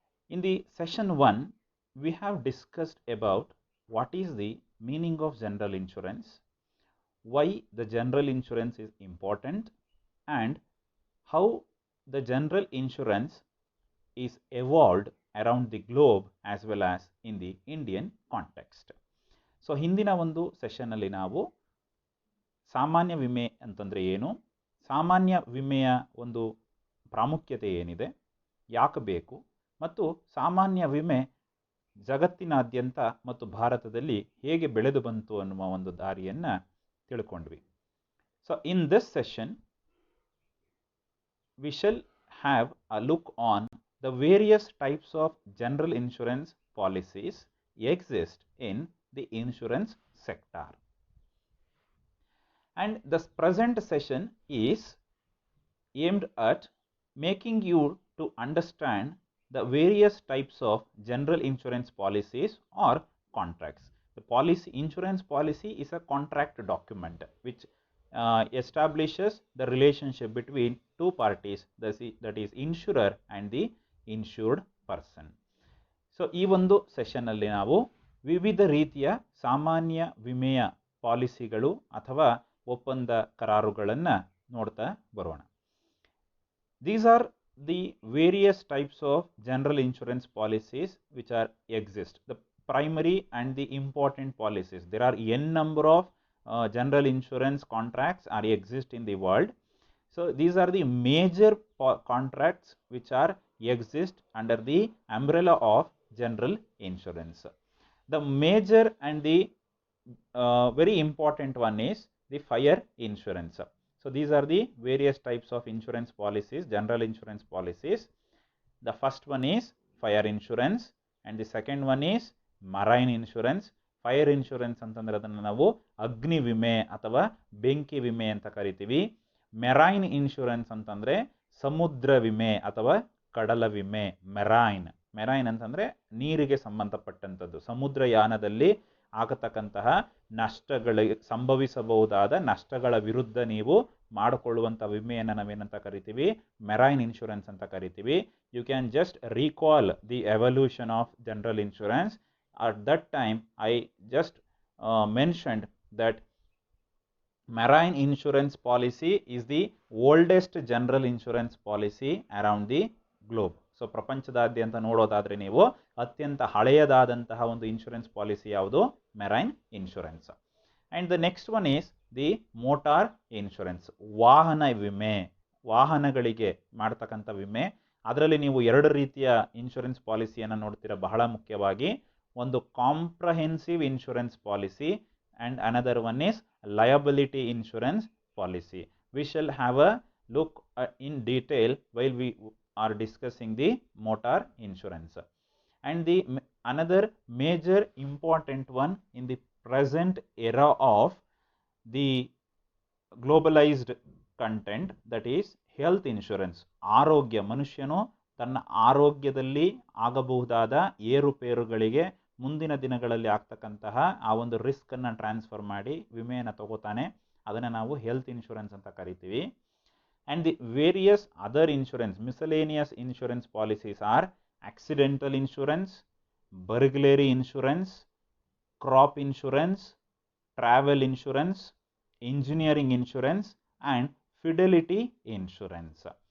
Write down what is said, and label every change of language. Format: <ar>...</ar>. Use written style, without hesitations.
<en>In the session 1, we have discussed about what is the meaning of general insurance, why the general insurance is important, and how the general insurance is evolved around the globe as well as in the Indian context.</en> <kn>So ಹಿಂದಿನ ಒಂದು ಸೆಷನ್ನಲ್ಲಿ ನಾವು ಸಾಮಾನ್ಯ ವಿಮೆ ಅಂತಂದರೆ ಏನು, ಸಾಮಾನ್ಯ ವಿಮೆಯ ಒಂದು ಪ್ರಾಮುಖ್ಯತೆ ಏನಿದೆ, ಯಾಕೆ ಬೇಕು, ಮತ್ತು ಸಾಮಾನ್ಯ ವಿಮೆ ಜಗತ್ತಿನಾದ್ಯಂತ ಮತ್ತು ಭಾರತದಲ್ಲಿ ಹೇಗೆ ಬೆಳೆದು ಬಂತು ಅನ್ನುವ ಒಂದು ದಾರಿಯನ್ನು ತಿಳ್ಕೊಂಡ್ವಿ.</kn> <en>So in this session we shall have a look on the various types of general insurance policies exist in the insurance sector. And this present session is aimed at making you to understand the various types of general insurance policies or contracts. The insurance policy is a contract document which establishes the relationship between two parties, that is insurer and the insured person.</en> <kn>So ಈ ಒಂದು ಸೆಷನ್ನಲ್ಲಿ ನಾವು ವಿವಿಧ ರೀತಿಯ ಸಾಮಾನ್ಯ ವಿಮೆಯ ಪಾಲಿಸಿಗಳು ಅಥವಾ ಒಪ್ಪಂದ ಕರಾರುಗಳನ್ನು ನೋಡ್ತಾ ಬರೋಣ.</kn> <en>These are the various types of general insurance policies which are exist. The primary and the important policies. There are n number of general insurance contracts are exist in the world. So these are the major contracts which are exist under the umbrella of general insurance. The major and the very important one is the fire insurance. So these are the various types of insurance policies, general insurance policies. The first one is fire insurance and the second one is marine insurance.</en> <kn>Fire insurance ಅಂತಂದರೆ ಅದನ್ನು ನಾವು ಅಗ್ನಿ ವಿಮೆ ಅಥವಾ ಬೆಂಕಿ ವಿಮೆ ಅಂತ ಕರಿತೀವಿ. ಮೆರೈನ್ ಇನ್ಶೂರೆನ್ಸ್ ಅಂತಂದರೆ ಸಮುದ್ರ ವಿಮೆ ಅಥವಾ ಕಡಲ ವಿಮೆ. ಮೆರೈನ್ ಅಂತಂದರೆ ನೀರಿಗೆ ಸಂಬಂಧಪಟ್ಟಂಥದ್ದು, ಸಮುದ್ರಯಾನದಲ್ಲಿ ಆಗತಕ್ಕಂತಹ ನಷ್ಟಗಳಿಗೆ ಸಂಭವಿಸಬಹುದಾದ ನಷ್ಟಗಳ ವಿರುದ್ಧ ನೀವು ಮಾಡಿಕೊಳ್ಳುವಂಥ ವಿಮೆಯನ್ನು ನಾವೇನಂತ ಕರಿತೀವಿ, ಮೆರೈನ್ ಇನ್ಶೂರೆನ್ಸ್ ಅಂತ ಕರಿತೀವಿ.</kn> <en>You can just recall the evolution of general insurance. At that time I just mentioned that marine insurance policy is the oldest general insurance policy around the globe.</en> <kn>So ಪ್ರಪಂಚದಾದ್ಯಂತ ನೋಡೋದಾದರೆ ನೀವು ಅತ್ಯಂತ ಹಳೆಯದಾದಂತಹ ಒಂದು insurance policy ಯಾವುದು, marine insurance.</kn> <en>and the next one is the motor insurance,</en> <kn>ವಾಹನ ವಿಮೆ, ವಾಹನಗಳಿಗೆ ಮಾಡ್ತಕ್ಕಂಥ ವಿಮೆ. ಅದರಲ್ಲಿ ನೀವು ಎರಡು ರೀತಿಯ ಇನ್ಶೂರೆನ್ಸ್ ಪಾಲಿಸಿಯನ್ನು ನೋಡ್ತೀರ ಬಹಳ ಮುಖ್ಯವಾಗಿ.</kn> <en>ಒಂದು comprehensive insurance policy and another one is liability insurance policy. We shall have a look in detail while we are discussing the motor insurance. And the another major important one in the present era of the globalized content, that is health insurance.</en> <kn>ಆರೋಗ್ಯ, ಮನುಷ್ಯನು ತನ್ನ ಆರೋಗ್ಯದಲ್ಲಿ ಆಗಬಹುದಾದ ಏರುಪೇರುಗಳಿಗೆ ಮುಂದಿನ ದಿನಗಳಲ್ಲಿ ಆಗ್ತಕ್ಕಂತಹ ಆ ಒಂದು ರಿಸ್ಕನ್ನು transfer ಮಾಡಿ ವಿಮೆಯನ್ನು ತಗೋತಾನೆ, ಅದನ್ನು ನಾವು ಹೆಲ್ತ್ ಇನ್ಶೂರೆನ್ಸ್ ಅಂತ ಕರಿತೀವಿ.</kn> <en>And the various other insurance, miscellaneous insurance policies are accidental insurance, burglary insurance, crop insurance, travel insurance, engineering insurance and fidelity insurance.</en>